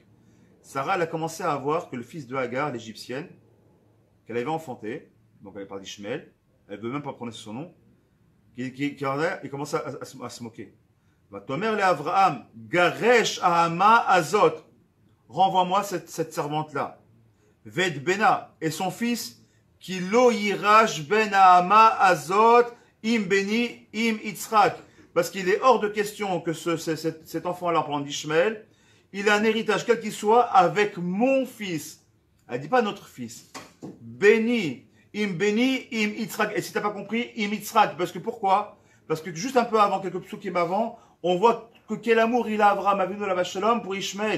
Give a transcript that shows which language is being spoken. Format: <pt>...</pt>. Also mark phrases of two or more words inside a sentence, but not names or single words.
<fr>Sarah, elle a commencé à voir que le fils de Hagar, l'égyptienne, qu'elle avait enfanté, donc elle parle d'Ishmael, elle ne veut même pas prononcer son nom, il commence à se moquer.</fr> <he>ותאמר לאברהם, גרש האמה הזאת,</he> <fr>renvoie-moi cette servante-là.</fr> <he>ואת בנה,</he> <fr>et son fils,</fr> <he>כי לא יירש בן האמה הזאת עם בני עם יצחק.</he> <fr>Parce qu'il est hors de question que cet enfant-là, parlant d'Ishmael, il a un héritage, quel qu'il soit, avec mon fils. Elle ne dit pas notre fils.</fr> <he>בני עם יצחק.</he> <fr>Et si tu n'as pas compris,</fr> <he>עם יצחק.</he> <fr>Parce que pourquoi? Parce que juste un peu avant, quelques psukim avant, on voit que quel amour il a</fr> <he>אברהם אבינו עליו השלום</he> <fr>pour Ishmael.</fr>